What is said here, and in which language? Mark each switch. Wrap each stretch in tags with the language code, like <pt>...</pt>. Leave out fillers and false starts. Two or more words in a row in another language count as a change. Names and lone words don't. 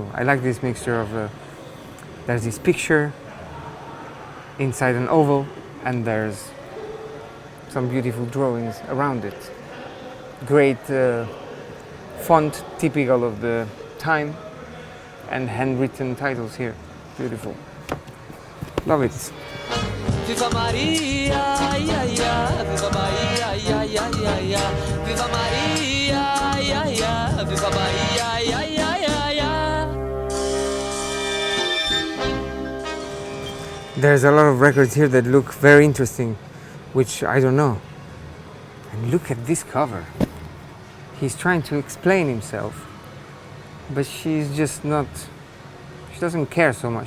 <en>I like this mixture of, there's this picture inside an oval, and there's some beautiful drawings around it. Great font, typical of the time, and handwritten titles here. Beautiful. Love it.</en> <es>Viva Maria, ia, ia. Viva Maria, ia, ia, ia, ia. Viva Maria, ia, ia. Viva Maria, ia, ia, ia, ia.</es> <en>There's a lot of records here that look very interesting, which I don't know. And look at this cover. He's trying to explain himself, but she's just not, she doesn't care so much.</en>